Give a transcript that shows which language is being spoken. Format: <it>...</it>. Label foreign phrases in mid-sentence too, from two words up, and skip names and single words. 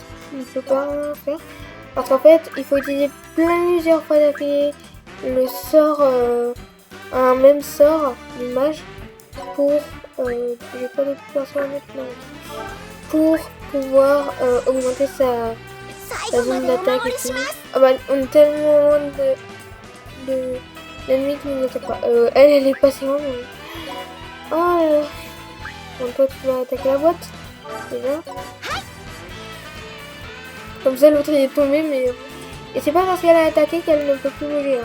<fr>Il ne peut pas rien faire. Parce qu'en fait, il faut utiliser plusieurs fois d'affilée le sort, un même sort, l'image, pour... j'ai pas de pouvoir sur la mettre, non. pour pouvoir augmenter sa</fr> <ja>最後ま</ja> <fr>zone</fr> <ja>でお</ja> <fr>d'attaque</fr> <ja>守</ja> <fr>et</fr> <ja>りし</ja> <fr>tout.</fr> <ja>ます</ja> <fr>Ah bah, on est tellement loin de l'ennemi qui nous attaque pas. Elle est passée loin. Oh là là. Bon, toi, tu vas attaquer la boîte. Déjà. Comme ça, l'autre il est tombé, mais... Et c'est pas parce qu'elle a attaqué qu'elle ne peut plus bouger.</fr>